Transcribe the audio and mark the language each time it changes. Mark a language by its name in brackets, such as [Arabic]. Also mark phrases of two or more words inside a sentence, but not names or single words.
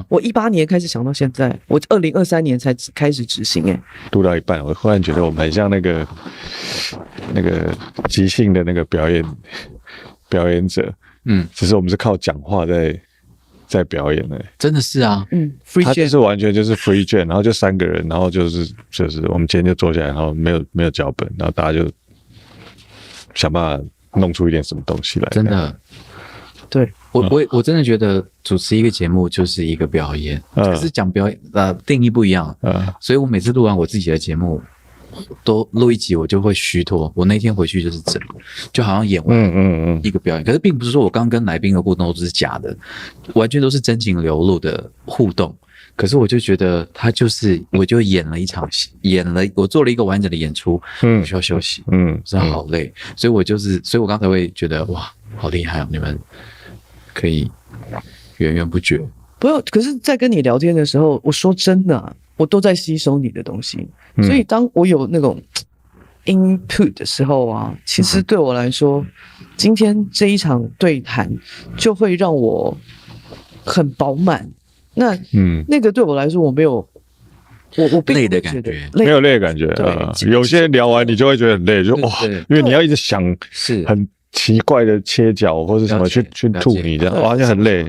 [Chinese] 我18年開始想到現在，我2023年才開始執行。讀到一半，我忽然覺得我們很像那個即興的那個表演者。只是我們是靠講話在表演的。真的是啊。他就是完全就是 [English] free jam， [Chinese] 然後就3個人，然後就是我們今天就坐下來，然後沒有腳本，然後大家就想辦法弄出一点什麼東西來。真的。对，我真的覺得主持一個節目就是一個表演，可是講表演定義不一樣。所以我每次錄完我自己的節目，都錄一集我就會虛脫，我那天回去就是整，就好像演完一個表演。可是並不是說我剛跟來賓的互動都是假的，完全都是真情流露的互動。可是我就覺得他就是我就演了一场戏，我做了一個完整的演出，我需要休息，真的好累。所以我剛才會覺得哇，好厲害哦，你們可以源源不絕。不要，可是在跟你聊天的時候，我說真的我都在吸收你的東西，所以當我有那種 input 的時候啊，其實對我來說，今天這一場對談就會讓我很飽滿。那個對我來說，我沒有。我並累的感覺，沒有累的感覺有些人聊完你就會覺得很累，就哇，因為你要一直想是很奇怪的切角或是什麼去吐你這樣，哇，就很累。